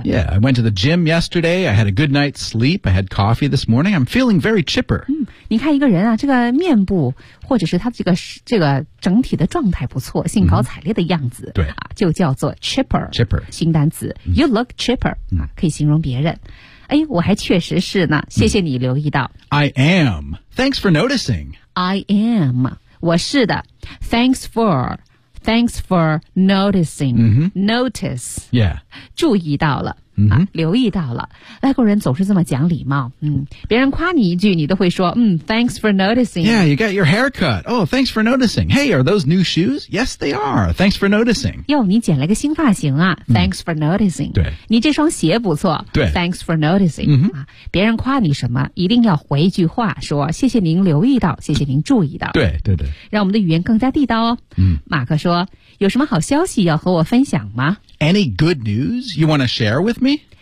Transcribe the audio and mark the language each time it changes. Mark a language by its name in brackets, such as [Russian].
[English] Yeah, I went to the gym yesterday I had a good night's sleep I had coffee this morning I'm feeling very chipper、 [Chinese] 你看一个人啊这个面部或者是他这个整体的状态不错兴高采烈的样子、 mm-hmm. 啊、就叫做 chipper [English] chipper [Chinese] 新单词、mm-hmm. [English] You look chipper、 [Chinese] mm-hmm. 啊、可以形容别人哎，我还确实是呢谢谢你留意到、 [English] mm-hmm. I am Thanks for noticing I am [Chinese] 我是的 [English] Thanks for noticing,、 mm-hmm. notice. Yeah. [Chinese] 注意到了、 mm-hmm. 啊、留意到了。外国人总是这么讲礼貌。别人夸你一句你都会说 [English] thanks for noticing. Yeah, you got your haircut. Oh, thanks for noticing. Hey, are those new shoes? Yes, they are. Thanks for noticing. [Chinese] 哟你剪了个新发型啊、 [English] thanks for noticing. [Chinese] 对。你这双鞋不错。对。 [English] Thanks for noticing.、 Mm-hmm. 啊、 [Chinese] 别人夸你什么一定要回一句话说谢谢您留意到谢谢您注意到。对对对。让我们的语言更加地道哦。马克说有什么好消息要和我分享吗 [English] Any good news you want to share with me?